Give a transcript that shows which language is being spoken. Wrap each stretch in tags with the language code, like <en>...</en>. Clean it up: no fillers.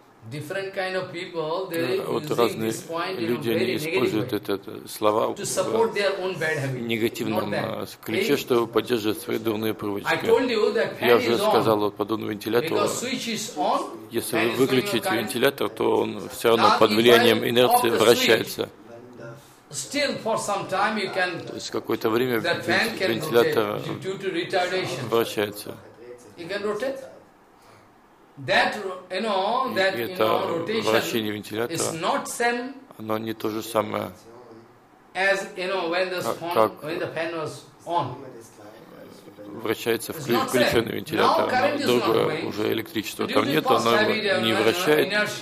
<en>Different kind of people, they use this point in a very negative way.</en> <ru>Люди используют это слова в негативном ключе, чтобы поддерживать свои дурные привычки. Я уже сказал, подобный вентилятор, если вы выключите вентилятор, то он все равно под влиянием инерции вращается.</ru> <en>Still, for some time, you can.</en> <ru>То есть какое-то время вентилятор вращается.</ru> <en>You can rotate. That you know that you know rotation is not same.</en> <ru>Оно не то же самое.</ru> <en>As you know when the fan was on.</en> <ru>Вращается включенный вентилятор. Другое уже электричество там нет, оно не вращает.</ru>